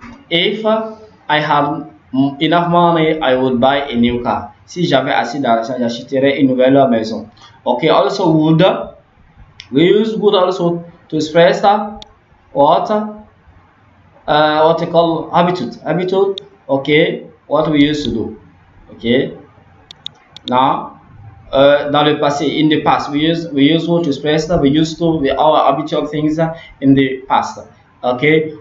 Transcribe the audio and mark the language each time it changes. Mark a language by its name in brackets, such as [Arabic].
[English] If I have enough money, I would buy a new car. [French] Si j'avais assez d'argent, j'achèterais une nouvelle maison. [English] Okay. Also would. We use would also to express what we call habitude. Okay. What we used to do. Okay. Now, [French] dans le passé, [English] in the past, we use would to express we used to our habitual things in the past. Okay.